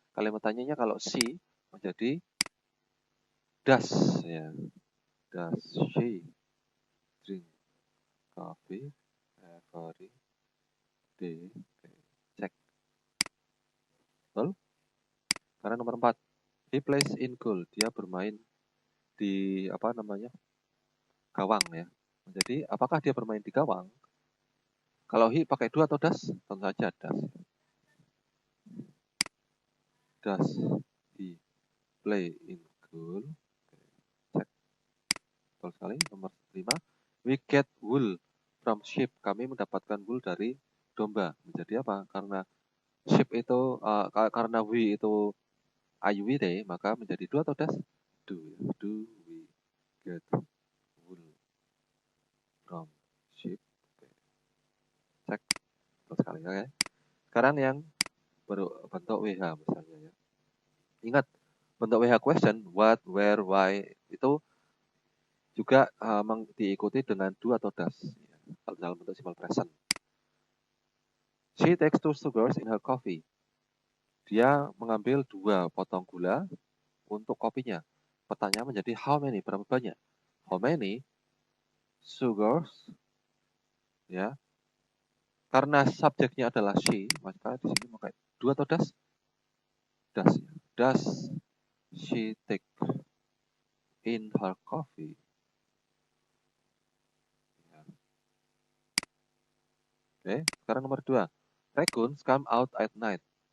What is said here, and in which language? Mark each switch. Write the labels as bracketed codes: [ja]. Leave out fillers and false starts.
[id] Kalimat tanyanya kalau she menjadi does ya. [en] Does she drink coffee every day? [id] Oke, cek. Betul? Karena nomor 4. [en] He plays in goal. [id] Dia bermain di gawang ya. Jadi apakah dia bermain di gawang? Kalau he pakai do atau does? Tentu saja does. [en] Does he play in school? [id] Cek. Betul sekali. Nomor 5. [en] We get wool from sheep. [id] Kami mendapatkan wool dari domba. Menjadi apa? Karena sheep itu, karena we itu IUWD, maka menjadi do atau does? [en] Do. Do we get wool from sheep? [id] Cek. Betul sekali. Oke. Sekarang yang berbentuk WH misalnya ya. Ingat, bentuk WH question, what, where, why, itu juga diikuti dengan do atau does ya, dalam bentuk simple present. [en] She takes 2 sugars in her coffee. [id] Dia mengambil 2 potong gula untuk kopinya. Pertanyaan menjadi how many, berapa banyak? [en] How many sugars, [id] ya. Karena subjeknya adalah she, maka di sini pakai do atau does? [en] Does. Does she take in her coffee? [id] Oke, sekarang nomor 2. [en] Raccoons come out at night.